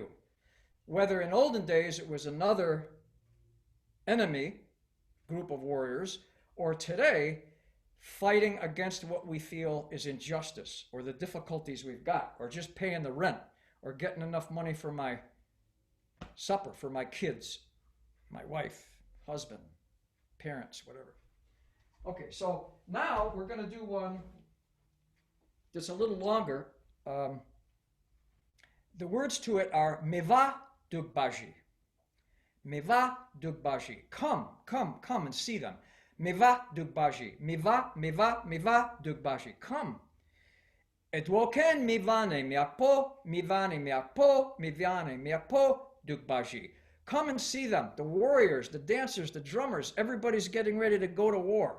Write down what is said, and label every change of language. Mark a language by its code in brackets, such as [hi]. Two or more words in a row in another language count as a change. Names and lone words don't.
[en] Whether in olden days it was another enemy group of warriors, or today fighting against what we feel is injustice or the difficulties we've got, or just paying the rent, or getting enough money for my supper, for my kids, my wife, husband, parents, whatever. Okay, so now we're going to do one that's a little longer. The words to it are [ee] meva dugbaji. Meva dugbaji. [en] Come and see them. [ee] Meva dugbaji. Meva dugbaji. Come. Edwoken mivane miakpo miakpo dugbaji. [en] Come and see them. The warriors, the dancers, the drummers, everybody's getting ready to go to war.